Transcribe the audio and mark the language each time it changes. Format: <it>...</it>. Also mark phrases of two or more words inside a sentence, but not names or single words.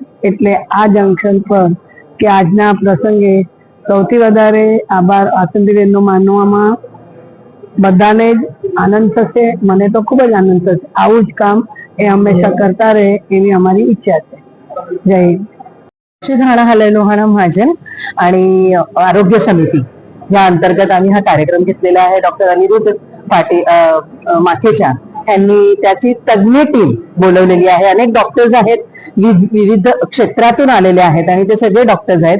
<gu>એટલે આ જંકશન પર કે આજના પ્રસંગે સૌથી વધારે આભાર વાસંતીબેનનો માનવામાં બધાને જ આનંદ થશે. મને તો ખૂબ જ આનંદ થશે. આવું જ કામ એ હંમેશા કરતા રહે એવી અમારી ઈચ્છા છે. જય हिंद.</gu> <mr>श्रीधाणा हलय लोहाणा महाजन आणि आरोग्य समिती या अंतर्गत आम्ही हा कार्यक्रम घेतलेला आहे. डॉक्टर अनिरुद्ध माथेच्या यांनी त्याची तज्ञ टीम बोलवलेली आहे. अनेक डॉक्टर्स आहेत, विविध क्षेत्रातून आलेले आहेत आणि ते सगळे डॉक्टर्स आहेत.</mr>